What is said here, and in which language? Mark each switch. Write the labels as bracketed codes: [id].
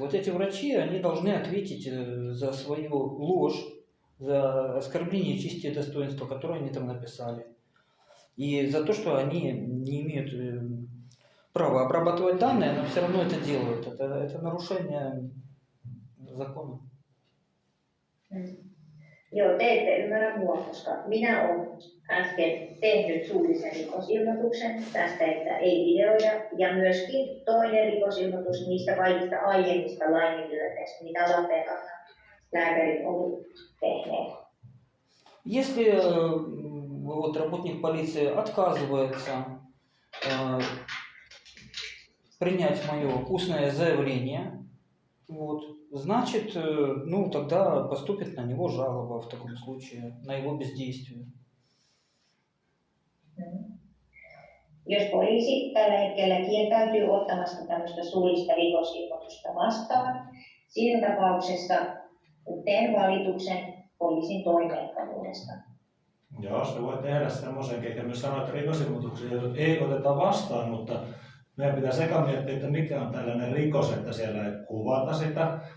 [ru] Вот эти врачи, они должны ответить за свою ложь, за оскорбление чести и достоинства, которое они там написали. И за то, что они не имеют права обрабатывать данные, но все равно это делают. Это narушение закона. [fi] Joo, te ette ymmärrä mua, koska minä olen äsken tehnyt suullisen rikosilmoituksen tästä, että ei videoida, ja myöskin toinen rikosilmoitus niistä kaikista aiemmista laiminlyönneistä, mitä Lappeenrannan lääkärit ovat tehneet. [ru] Если вот работник полиции отказывается принять мое устное заявление, вот, значит, ну, тогда поступит на него жалоба в таком случае, на его бездействие. [fi] Jos poliisi tällä hetkellä kieltäytyy ottamasta tämmöistä suullista rikosilmoitusta vastaan, siinä tapauksessa teen valituksen poliisin toimeenpanuudesta. Joo, se voi tehdä semmoisen, eikä myös sanoa, että rikosilmoituksia ei oteta vastaan, mutta meidän pitää sekä miettiä, että mikä on tällainen rikos, että siellä ei kuvata sitä.